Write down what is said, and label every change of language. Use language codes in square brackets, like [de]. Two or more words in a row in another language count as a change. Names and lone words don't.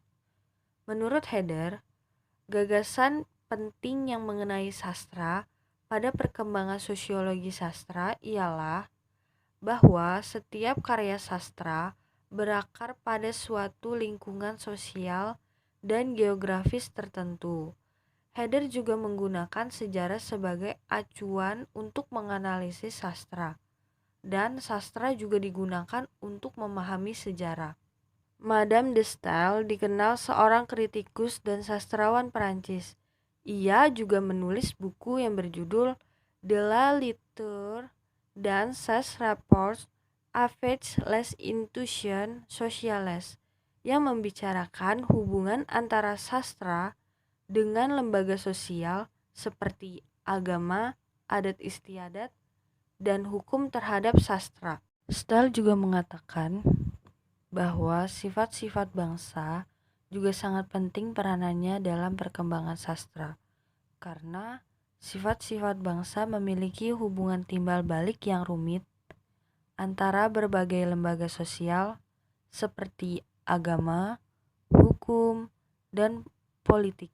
[id] Menurut Herder, gagasan penting yang mengenai sastra pada perkembangan sosiologi sastra ialah bahwa setiap karya sastra berakar pada suatu lingkungan sosial dan geografis tertentu. Herder juga menggunakan sejarah sebagai acuan untuk menganalisis sastra, dan sastra juga digunakan untuk memahami sejarah. Madame de Staël dikenal seorang kritikus dan sastrawan Perancis. Ia juga menulis buku yang berjudul De la littérature dans ses rapports avec les institutions sociales, yang membicarakan hubungan antara sastra dengan lembaga sosial seperti agama, adat istiadat, dan hukum terhadap sastra. Staël juga mengatakan bahwa sifat-sifat bangsa juga sangat penting peranannya dalam perkembangan sastra, karena sifat-sifat bangsa memiliki hubungan timbal balik yang rumit antara berbagai lembaga sosial seperti agama, hukum, dan politik.